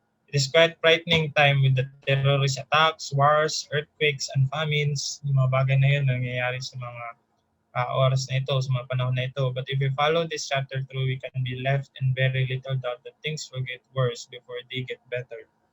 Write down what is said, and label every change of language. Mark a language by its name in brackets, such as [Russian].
[English] It is quite frightening time with the terrorist attacks, wars, earthquakes, and famines. [Filipino] Yung mga bagay na yun nangyayari sa mga oras na ito, sa mga panahon na ito. [English] But if we follow this chapter through, we can be left in very little doubt that things will get worse before they get better.